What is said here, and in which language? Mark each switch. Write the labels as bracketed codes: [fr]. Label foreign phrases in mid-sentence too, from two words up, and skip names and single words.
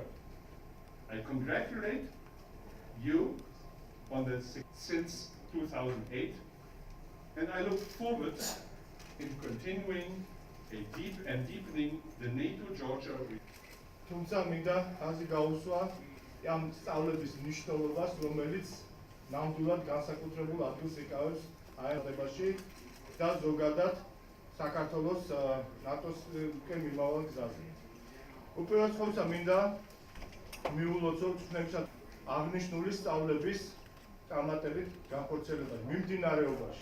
[en] I congratulate you on this since 2008, and I look forward in continuing a deep and deepening the NATO-Georgia relationship. [ka] ამ სწავლების მნიშვნელობას, რომელიც ნამდვილად განსაკუთრებულ ადგილს იკავებს აეროდებაში და ზოგადად საქართველოს ნატოს უკან მიმავალ გზაზე. უპირველეს ყოვლისა მინდა მიულოცო წვრთნებისა აღნიშნული სწავლების წარმატებით განხორციელება მიმდინარეობაში.